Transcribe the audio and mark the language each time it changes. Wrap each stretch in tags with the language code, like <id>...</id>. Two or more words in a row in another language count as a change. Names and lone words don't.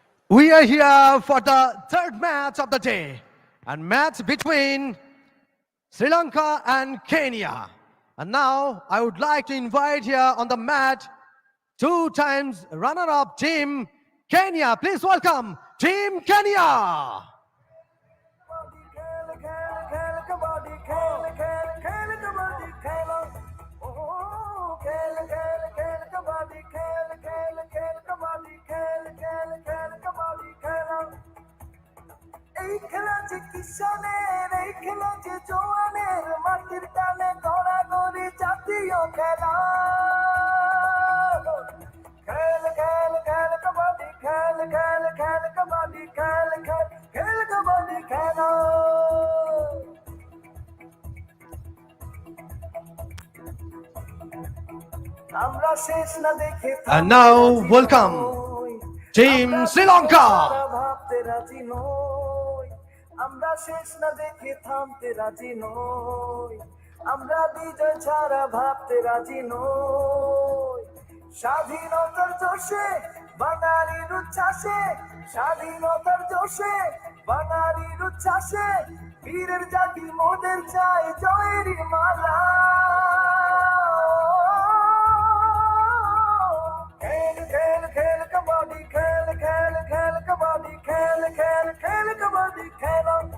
<en>We are here for the third match of the day, and match between Sri Lanka and Kenya. And now I would like to invite here on the mat two times runner-up team Kenya. Please welcome Team Kenya.</en> <bn>এই খেলা যে কিশোরের এই খেলা যে জওয়ানের মাটির টানে গড়াগড়ি জাতীয় খেলা খেল খেল খেল কবাডি খেল খেল খেল কবাডি খেল খেল খেল কবাডি খেলা আমরা শেষ না দেখে</bn> <en>And now welcome Team Sri Lanka.</en> <bn>ভাবতে রাজি নই আমরা শেষ না দেখে থামতে রাজি নই আমরা বিজয় ছাড়া ভাবতে রাজি নই স্বাধীনতার জোশে বাঙালির উচ্ছ্বাসে স্বাধীনতার জোশে বাঙালির উচ্ছ্বাসে বীরের জাতি মোদের চাই জয়েরই মালা খেল খেল খেল কবাডি খেল খেল খেল কবাডি খেল খেল খেল কবাডি খেলা</bn>